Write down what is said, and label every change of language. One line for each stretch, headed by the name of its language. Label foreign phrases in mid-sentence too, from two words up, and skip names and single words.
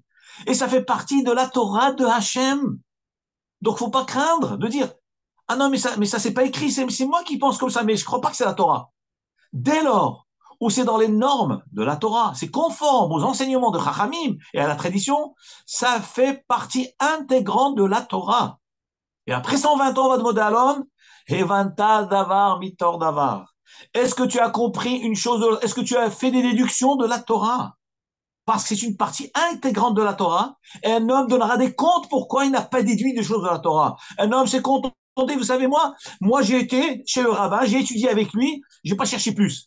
French: Et ça fait partie de la Torah de Hachem. Donc, faut pas craindre de dire, ah non, mais ça c'est pas écrit, c'est moi qui pense comme ça, mais je crois pas que c'est la Torah. Dès lors où c'est dans les normes de la Torah, c'est conforme aux enseignements de Chachamim et à la tradition, ça fait partie intégrante de la Torah. Et après 120 ans, on va demander à l'homme,
Hebrew: הבנת דבר מתוך דבר.
French: Est-ce que tu as compris une chose, est-ce que tu as fait des déductions de la Torah? Parce que c'est une partie intégrante de la Torah, et un homme donnera des comptes pourquoi il n'a pas déduit des choses de la Torah. Un homme s'est contenté, vous savez, moi j'ai été chez le rabbin, j'ai étudié avec lui, je n'ai pas cherché plus.